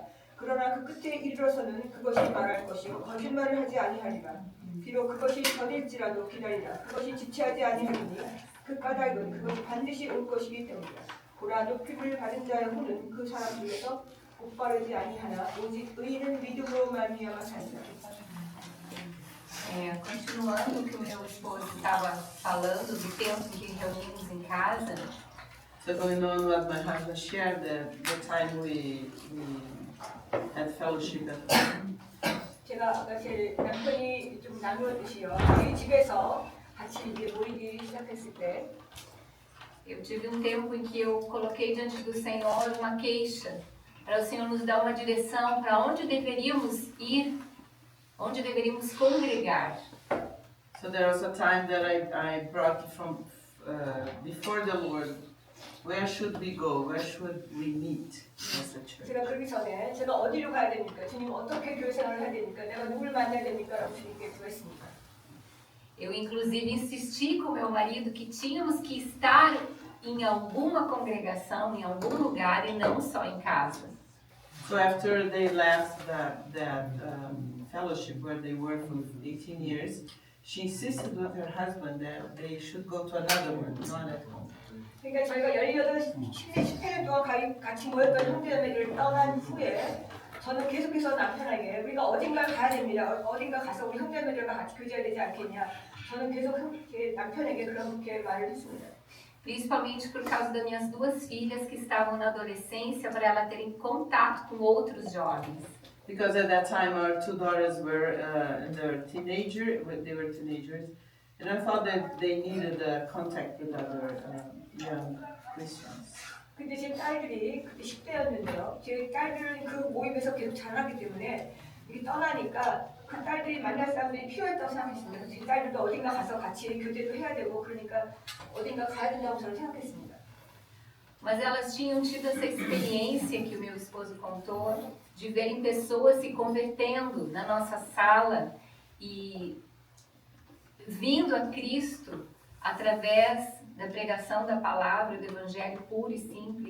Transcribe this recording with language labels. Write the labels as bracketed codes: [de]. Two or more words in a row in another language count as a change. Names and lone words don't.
[ko] 그러나 그 끝에 이르러서는 그것이 말할 것이요 거짓말을 하지 아니하리라. 비록 그것이 더딜지라도 기다리라. 그것이 지체하지 아니하리니 그 까닭은 그것이 반드시 올 것이기 때문이라. 보라 높임을 받은 자의 혼은 그 사람 중에서 곧바르지 아니하나 오직 의인은 믿음으로 말미암아 사니라. [pt] Continuando o que o meu esposo estava falando do tempo em que reunimos em casa, [en] So going on what my husband shared, the time we had fellowship at home. [ko] 제가 아까 제 남편이 좀 나누었듯이요. 저희 집에서 같이 이제 모이기 시작했을 때 [pt] eu tive um tempo em que eu coloquei diante do Senhor uma queixa, para o Senhor nos dar uma direção para onde deveríamos ir, onde deveríamos congregar. [en] So there was a time that I brought from before the Lord, where should we go? Where should we meet as a church? [ko] 제가 그러기 전에 제가 어디로 가야 됩니까? 주님 어떻게 교회 생활을 해야 됩니까? 내가 누굴 만나야 됩니까? 라고 주님께 구했습니다. [pt] Eu inclusive insisti com meu marido que tínhamos que estar em alguma congregação, em algum lugar e não só em casa. [en] So after they left that fellowship where they worked for 18 years, she insisted with her husband that they should go to another one, not at home. [ko] 그러니까 저희가 18년 동안 같이 모였던 형제자매들을 떠난 후에 저는 계속해서 남편에게 우리가 어딘가 가야 됩니다. 어딘가 가서 우리 형제자매들과 같이 교제해야 되지 않겠냐. 저는 계속 남편에게 그렇게 말을 했습니다. [pt] Principalmente por causa das minhas duas filhas que estavam na adolescência, para elas terem contato com outros jovens. [en] Because at that time our two daughters were in their they were teenagers, and I thought that they needed contact with other young Christians. [ko] 근데 제 딸들이 그때 10대였는데요. 제 딸들은 그 모임에서 계속 자라기 때문에 이게 떠나니까 그 딸들이 만날 사람들이 필요했다고 생각했습니다. 제 딸들도 어딘가 가서 같이 교제도 해야 되고 그러니까 어딘가 가야 된다고 저는 생각했습니다. [pt] Mas elas tinham tido essa experiência que o meu esposo contou, de verem pessoas se convertendo na nossa sala e vindo a Cristo através da pregação da palavra, do evangelho puro e simples.